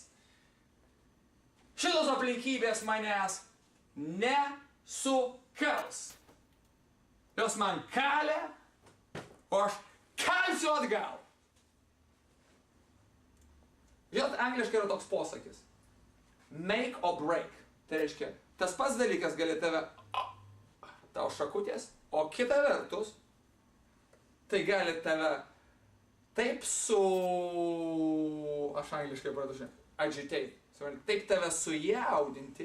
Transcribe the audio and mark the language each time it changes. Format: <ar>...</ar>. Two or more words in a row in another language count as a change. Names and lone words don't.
<lt>Šitos aplinkybės manęs nesukals. Jos man kalė, o aš kalsiu atgal. Žinot, angliškai yra toks posakis.</lt> <en>Make or break.</en> <lt>Tai reiškia, tas pats dalykas gali tau šakutės, o kita vertus, tai gali tave taip aš angliškai pradėsiu, agitate. Taip tave sujaudinti.</lt>